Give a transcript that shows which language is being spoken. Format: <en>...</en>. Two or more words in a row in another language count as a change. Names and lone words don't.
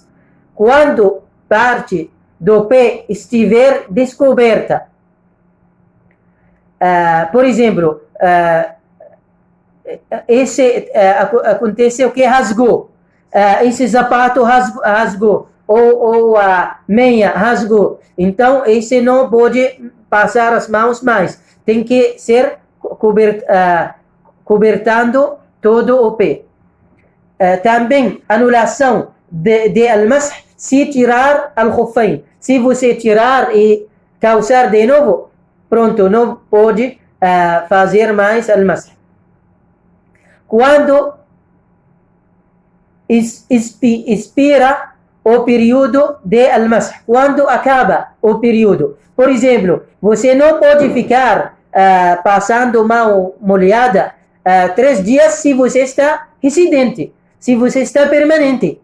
<pt>Quando parte do pé estiver descoberta, por exemplo, aconteceu que rasgou, esse sapato rasgou, ou a meia rasgou, então esse não pode passar as mãos mais, tem que ser cobertando todo o pé. Também anulação de al-masah, se tirar al-khuffain, se você tirar e calçar de novo, pronto, não pode fazer mais al-masah. Quando expira o período de al-masah, quando acaba o período, por exemplo, você não pode ficar passando mão molhada 3 dias se você está residente, se você está permanente.</pt>